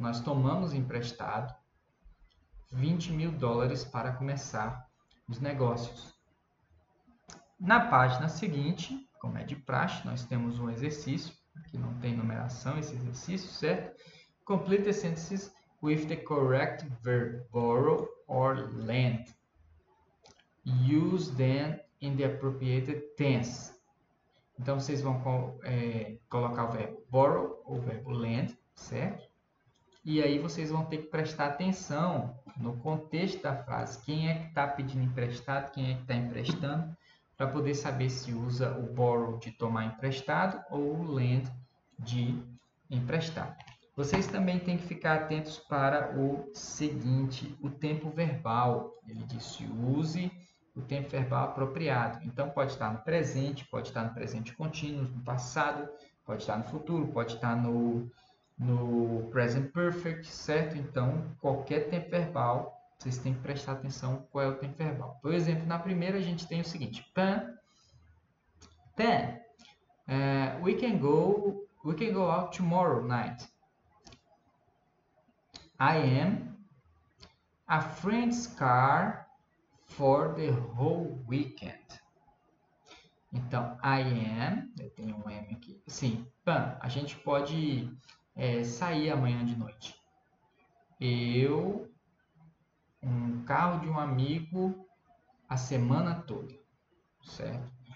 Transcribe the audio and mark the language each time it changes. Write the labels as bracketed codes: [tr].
[pt] Nós tomamos emprestado $20,000 para começar os negócios. Na página seguinte, como é de praxe, nós temos um exercício. Aqui não tem numeração esse exercício, certo? [en] Complete the sentences with the correct verb borrow or lend. Use them in the appropriate tense. [pt] Então, vocês vão colocar o verbo borrow ou o verbo lend, certo? E aí vocês vão ter que prestar atenção no contexto da frase. Quem é que está pedindo emprestado, quem é que está emprestando, para poder saber se usa o borrow de tomar emprestado ou o lend de emprestar. Vocês também têm que ficar atentos para o seguinte, o tempo verbal. Ele disse use o tempo verbal apropriado. Então, pode estar no presente, pode estar no presente contínuo, no passado, pode estar no futuro, pode estar no present perfect, certo? Então, qualquer tempo verbal, vocês têm que prestar atenção qual é o tempo verbal. Por exemplo, na primeira a gente tem o seguinte, Pan, [en] we can go out tomorrow night. I am a friend's car for the whole weekend. [pt] Então, I am, eu tenho um am aqui. Sim, Pan, a gente pode sair amanhã de noite. Eu, um carro de um amigo a semana toda, certo?